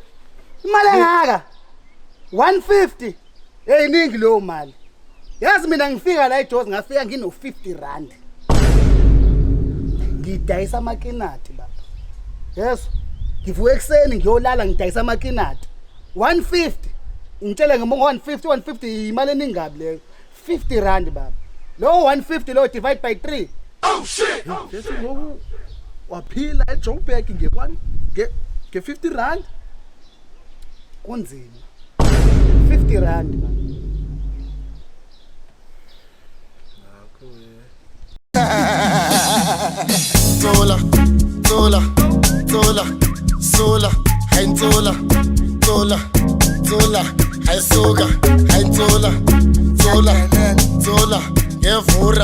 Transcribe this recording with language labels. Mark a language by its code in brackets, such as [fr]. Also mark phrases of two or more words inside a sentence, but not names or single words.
[zu] imali engaka 150 eyiningi lo mali yazi mina ngifika la eJozi ngafika ngino 50 rand ngidayisa amakinati baba yes ngivuka ekseni ngiyolala ngidayisa amakinati 150 ngitshela ngemongo 150 imali eningabi leyo 50 rand baba lo 150 lo [en] divide by 3 oh shit [zu] yesu ngoku waphila eJoburg nge50 rand kunzima 50 rand baba Zola, Zola, Zola, Zola, hein Zola, Zola, Zola, hein Soga, hein Zola, Zola, Zola, Evora,